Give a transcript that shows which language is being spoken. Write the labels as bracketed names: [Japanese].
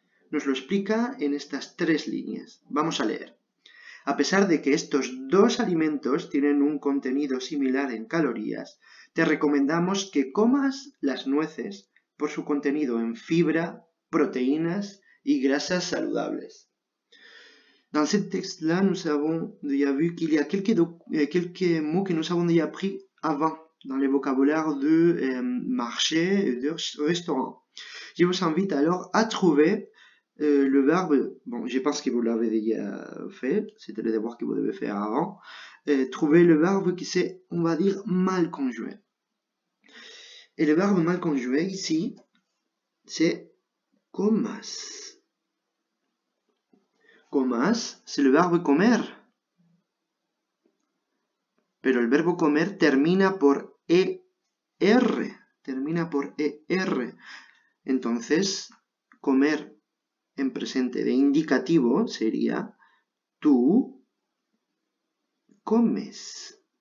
[Spanish] Nos lo explica en estas 3 líneas. Vamos a leer. A pesar de que estos 2 alimentos tienen un contenido similar en calorías, te recomendamos que comas las nueces por su contenido en fibra, protéines y grasas saludables. [French] Dans ce texte-là, nous avons déjà vu qu'il y a quelques mots que nous avons déjà appris avant dans le vocabulaire de marché et de restaurant. Je vous invite alors à trouver le verbe, bon, je pense que vous l'avez déjà fait, c'était le devoir que vous devez faire avant, trouver le verbe qui c'est, on va dire, mal conjugué. Et le verbe mal conjugué ici, c'est comas. Comas, c'est le verbe comer. [Spanish] Pero el verbo comer termina por ER. Termina por ER. Entonces, comer en presente de indicativo sería tú comes.